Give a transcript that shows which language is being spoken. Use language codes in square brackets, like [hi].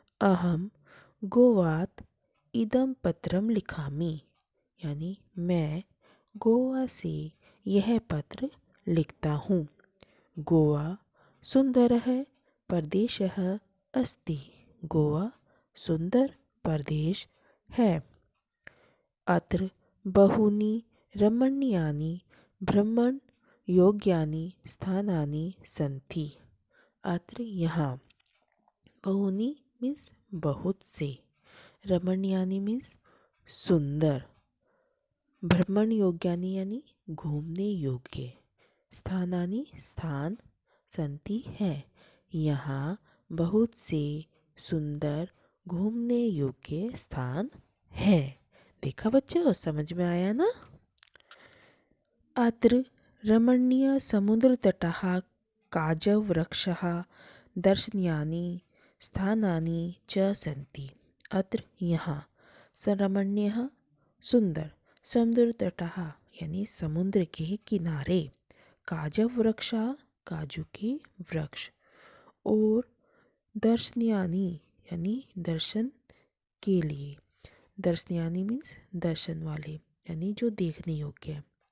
[sa] अहम गोवात इदम पत्रम लिखामी, [hi] यानी मैं गोवा से यह पत्र लिखता हूँ। [sa] गोवा सुंदरः प्रदेशः अस्ति, [hi] गोवा सुंदर प्रदेश है। [sa] अत्र बहूनि रमणीयानि भ्रमण योग्यानि स्थानानि सन्ति। [hi] अत्र यहाँ, बहूनि मीन्स बहुत से, रमणीयानि मीन्स सुंदर, भ्रमण योग्यानि यानी घूमने योग्य, स्थानानि स्थान, संति है, यहाँ बहुत से सुंदर घूमने योग्य स्थान है। देखा बच्चों, समझ में आया ना। [sa] अत्र रमणीय समुद्र तटः काजव वृक्षः दर्शनीयानि स्थानानि च सन्ति। [hi] अत्र यहाँ, रमणीय सुंदर, समुद्र तटः यानी समुद्र के किनारे, काजव वृक्ष काजू के वृक्ष, और दर्शनीयानि यानी दर्शन के लिए, दर्शनीयानि मीन्स दर्शन वाले, यानी जो देखने योग्य है।